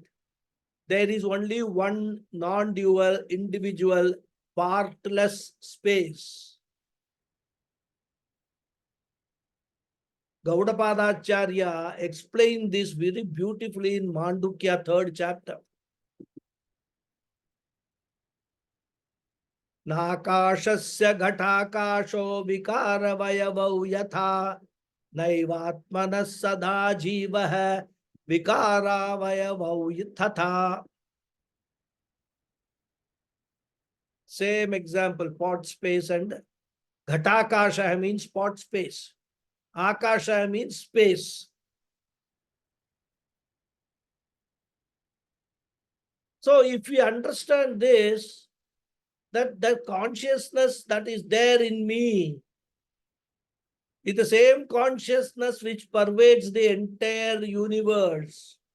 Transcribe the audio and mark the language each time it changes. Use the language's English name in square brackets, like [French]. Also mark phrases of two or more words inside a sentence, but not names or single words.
[English] There is only one non-dual, individual, partless space. Gaudapada Acharya explained this very beautifully in Mandukya 3rd chapter. [Sanskrit] Nakashasya ghatakasho vikaravayavau yatha naivatmanas sada jivah vikaravayavau yatha. [English] Same example, pot space and ghatakasha means pot space. Akasha means space. So if we understand this, that the consciousness that is there in me is the same consciousness which pervades the entire universe.